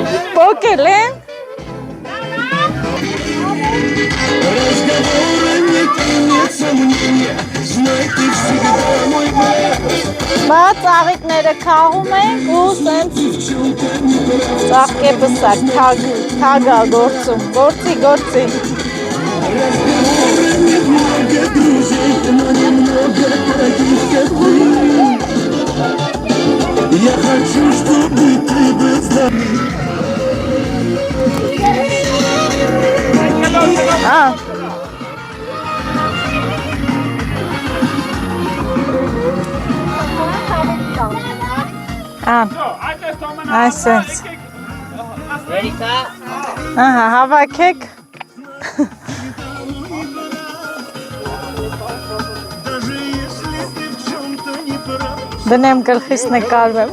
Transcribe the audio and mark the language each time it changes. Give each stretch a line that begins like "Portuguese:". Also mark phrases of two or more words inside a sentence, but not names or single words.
Armenian: Պոկել են։ Բա ծաղիկները քաղում ենք ու սենց ծաղկեպսակ, թագա գործում, գործի։
Russian: Я хочу, чтобы ты был здоров.
Armenian: Այսպես։ Ահա, հավաքեք։ Դնեմ գլխիս նկարվեմ։